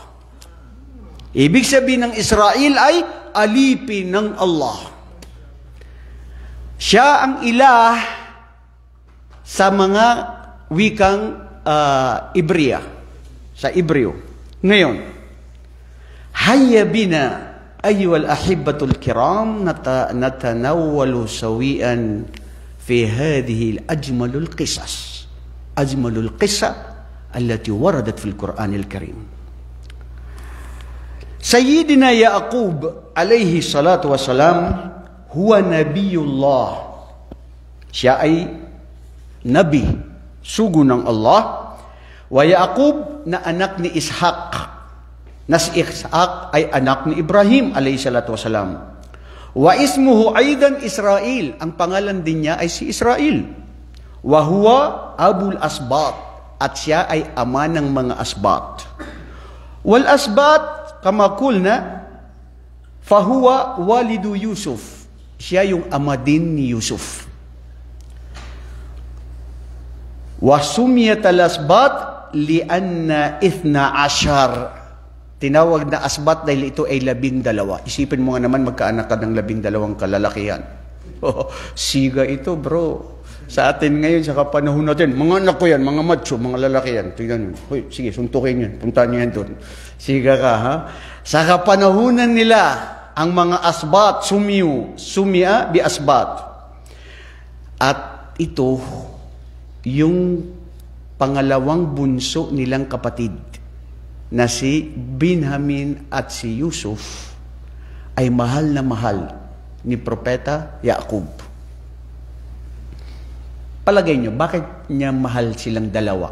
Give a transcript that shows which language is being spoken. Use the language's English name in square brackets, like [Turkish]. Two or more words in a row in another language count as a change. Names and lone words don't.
[Filipino] Ibig sabihin ng Israel ay alipin ng Allah. Siya ang ilah sa mga wikang Ibreya, sa Ibreo. Ngayon, [Arabic] هيا بنا أيها الأحبة الكرام نتناول سوية في هذه الأجمل القصص أجمل القصة التي وردت في القرآن الكريم. سيدنا يعقوب عليه الصلاة والسلام هو نبي الله. [Filipino] Siya ay nabi, sugo ng Allah. Wa Yaqub na anak ni Ishaq. Na si Ishaq ay anak ni Ibrahim [Arabic] عليه الصلاة والسلام. واسمه أيضا إسرائيل. [Filipino] Ang pangalan din niya ay si Israel. [Arabic] وهو أبو الأسباط. [Filipino] At siya ay ama ng mga asbat. [Arabic] والأسباط، كما قلنا، فهو والد يوسف. [Filipino] Siya yung ama din ni Yusuf. [Arabic] وسميت الأسباط لأن 12. [Filipino] Tinawag na asbat dahil ito ay 12. Isipin mo nga naman magkaanak ka ng 12 kalalakihan. Siga ito, bro. Sa atin ngayon, sa kapanahon natin, mga anak ko yan, mga macho, mga lalaki yan. Tingnan mo. Hoy, sige, suntukin yan. Puntahan niyo yan doon. Siga ka, ha? Sa kapanahunan nila, ang mga asbat, [Arabic] سميا بأسباط. [Filipino] At ito, yung pangalawang bunso nilang kapatid, na si Binhamin at si Yusuf ay mahal na mahal ni Propeta Yaqub. Palagay nyo, bakit niya mahal silang dalawa?